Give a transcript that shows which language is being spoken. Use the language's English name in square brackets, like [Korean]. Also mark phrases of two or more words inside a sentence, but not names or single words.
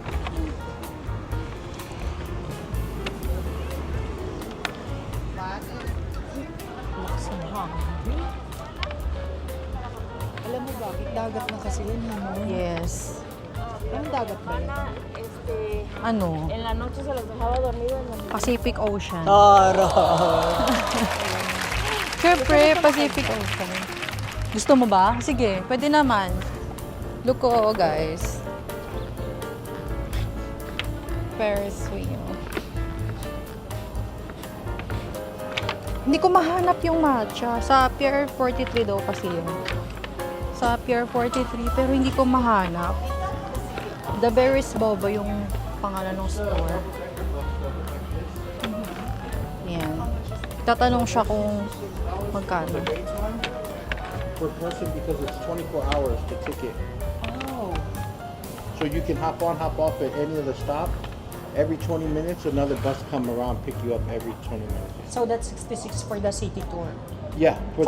[Filipino] Lakas ng hangin. Alam mo bakit? Dagat na kasi yun. [English] Yes. [Filipino] Anong dagat ba yun? Ano? [Spanish] En la noche se los dejaba dormidos en los... [Filipino] Pacific Ocean. Tara! Siyempre, Pacific Ocean. Gusto mo ba? Sige, pwede naman. Look ko, guys. [English] Ferris wheel. [Filipino] Hindi ko mahanap yung matcha. Sa Pier 43 daw kasi yun. Sa Pier 43, pero hindi ko mahanap. The Berries Boba yung pangalan ng store. Yan. Tatanong siya kung magkano. [English] Per person because it's 24 hours the ticket. Oh. So you can hop on, hop off at any of the stop. Every 20 minutes, another bus come around, pick you up every 20 minutes. So that's 66 for the city tour. Yeah, for